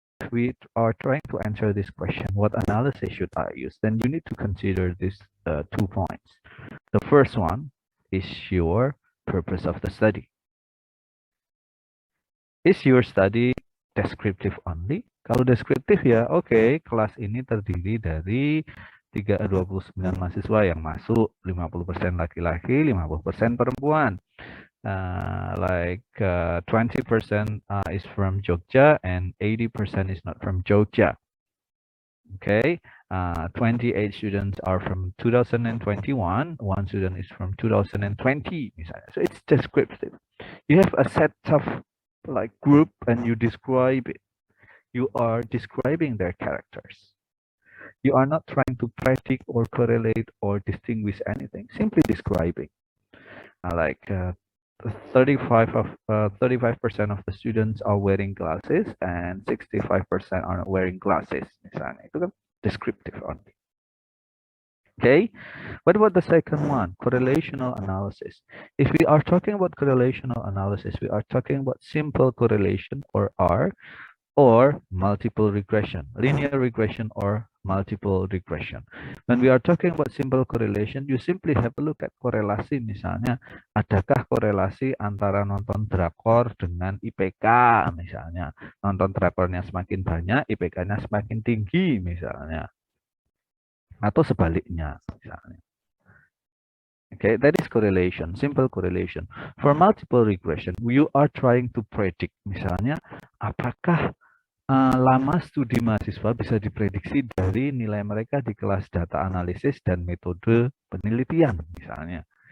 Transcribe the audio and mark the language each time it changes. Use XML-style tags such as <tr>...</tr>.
<en>we are trying to answer this question, what analysis should I use? Then you need to consider these 2 points. The first one is your purpose of the study. Is your study descriptive only?</en> <id>Kalau deskriptif ya, oke, kelas ini terdiri dari 29 mahasiswa yang masuk, 50% laki-laki, 50% perempuan.</id> <en>20% is from Jogja and 80% is not from Jogja. Okay, 28 students are from 2021, one student is from 2020 misalnya. So it's descriptive. You have a set of like group and you describe it. You are describing their characters. You are not trying to predict or correlate or distinguish anything, simply describing. 35% of the students are wearing glasses and 65% are not wearing glasses.</en> <id>Misalnya itu kan</id> <en>descriptive only. Okay, what about the second one, correlational analysis? If we are talking about correlational analysis, we are talking about simple correlation or R, or multiple regression, linear regression or multiple regression. When we are talking about simple correlation, you simply have a look at korelasi.</en> <id>Misalnya, adakah korelasi antara nonton drakor dengan IPK misalnya. Nonton drakornya semakin banyak, IPK-nya semakin tinggi misalnya. Atau sebaliknya misalnya.</id> <en>Okay, that is correlation, simple correlation. For multiple regression, you are trying to predict, misalnya,</en> <id>apakah lama studi mahasiswa bisa diprediksi dari nilai mereka di kelas data analisis dan metode penelitian, misalnya.</id>